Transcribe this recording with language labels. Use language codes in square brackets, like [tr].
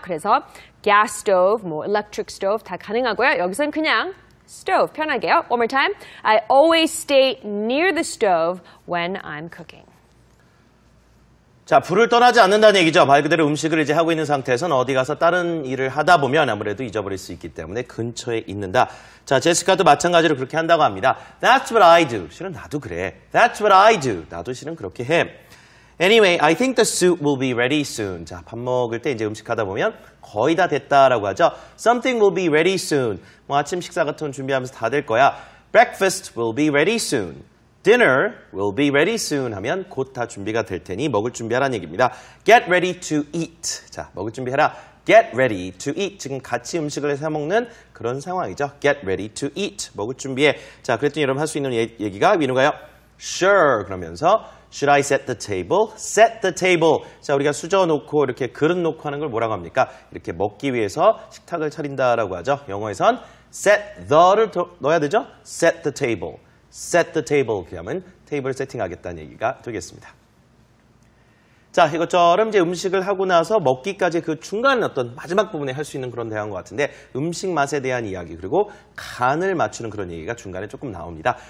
[ko] 그래서 gas stove, 뭐 electric stove 다 가능하고요. 여기서는 그냥 stove 편하게요. [en] One more time. I always stay near the stove when I'm cooking. [ko] 자, 불을 떠나지 않는다는 얘기죠. 말 그대로 음식을 이제 하고 있는 상태에서는 어디 가서 다른 일을 하다 보면 아무래도 잊어버릴 수 있기 때문에 근처에 있는다. 자, 제시카도 마찬가지로 그렇게 한다고 합니다. [en] That's what I do. [ko] 실은 나도 그래. [en] That's what I do. [ko] 나도 실은 그렇게 해. [en] Anyway, I think the soup will be ready soon. [ko] 자, 밥 먹을 때 이제 음식하다 보면 거의 다 됐다라고 하죠. [en] Something will be ready soon. [ko] 뭐 아침 식사 같은 거 준비하면서 다 될 거야. [en] Breakfast will be ready soon. Dinner will be ready soon [ko] 하면 곧 다 준비가 될 테니 먹을 준비하라는 얘기입니다. [en] Get ready to eat. [ko] 자, 먹을 준비해라. [en] Get ready to eat. [ko] 지금 같이 음식을 해서 먹는 그런 상황이죠. [en] Get ready to eat. [ko] 먹을 준비해. 자, 그랬더니 여러분 할 수 있는 얘기가 민우가요. [en] Sure. [ko] 그러면서 [en] Should I set the table? Set the table. [ko] 자, 우리가 수저 놓고 이렇게 그릇 놓고 하는 걸 뭐라고 합니까? 이렇게 먹기 위해서 식탁을 차린다라고 하죠. 영어에선 set the를 넣어야 되죠? [en] Set the table. Set the table. [ko] 그렇게 하면 테이블을 세팅하겠다는 얘기가 되겠습니다. 자, 이것처럼 이제 음식을 하고 나서 먹기까지 그 중간 어떤 마지막 부분에 할 수 있는 그런 대화인 것 같은데 음식 맛에 대한 이야기 그리고 간을 맞추는 그런 얘기가 중간에 조금 나옵니다.